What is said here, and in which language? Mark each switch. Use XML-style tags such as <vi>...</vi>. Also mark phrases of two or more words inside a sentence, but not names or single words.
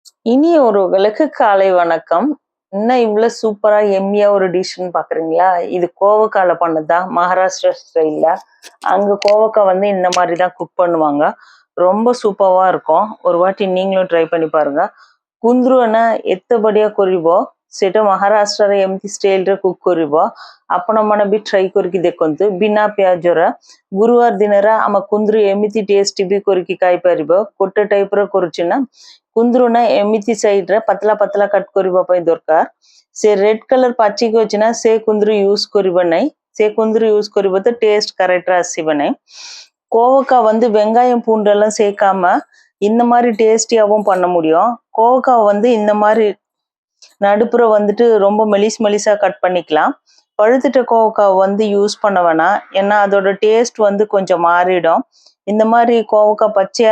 <ta>இனிய உறவுகளுக்கு காலை வணக்கம். என்ன இவ்வளோ சூப்பரா எம்மியா ஒரு டிஷ்ன்னு பார்க்குறீங்களா? இது கோவக்கால பண்ணதுதான். மகாராஷ்டிரா ஸ்டைல்ல. அங்க கோவக்காய் வந்து இந்த மாதிரி தான் குக் பண்ணுவாங்க. ரொம்ப சூப்பரா இருக்கும். ஒரு வாட்டி நீங்களும் ட்ரை பண்ணி பாருங்க.</ta> <or>କୁନ୍ଦୁରୁନା ଏତେ ବଢିଆ କରିବ ସେଟା ମହାରାଷ୍ଟ୍ରରେ ଏମିତି ଷ୍ଟାଇଲରେ କୁକ୍ କରିବ ଆପଣମାନେ ବି ଟ୍ରାଇ କରିକି ଦେଖନ୍ତୁ ବିନା ପିଆଜର ଗୁରୁବାର ଦିନରେ ଆମ କୁନ୍ଦୁରୁ ଏମିତି ଟେଷ୍ଟି ବି କରିକି ଖାଇପାରିବ ଗୋଟେ ଟାଇପର କରୁଛି ନା କୁନ୍ଦୁରୁନା ଏମିତି ସାଇଡରେ ପତଲା ପତଲା କଟ୍ କରିବା ପାଇଁ ଦରକାର ସେ ରେଡ୍ କଲର ପାଚିକି ଅଛି ନା ସେ କୁନ୍ଦୁରୁ ୟୁଜ୍ କରିବ ନାହିଁ ସେ କୁନ୍ଦୁରୁ யூஸ் କରିବ ତ</or> <ta>டேஸ்ட் கரெக்டா</ta> <or>ଆସିବ ନାହିଁ</or> <ta>கோவக்காய் வந்து வெங்காயம் பூண்டெல்லாம் சேர்க்காம இந்த மாதிரி டேஸ்டியாவும் பண்ண முடியும் கோவக்காய் வந்து இந்த மாதிரி நடுப்புற வந்துட்டு ரொம்ப மெலிசா கட் பண்ணிக்கலாம் பழுத்துட்ட கோவக்காய் வந்து யூஸ் பண்ண வேணாம் ஏன்னா அதோட டேஸ்ட் வந்து கொஞ்சம் மாறிடும் இந்த மாதிரி கோவக்காய் பச்சையா</ta>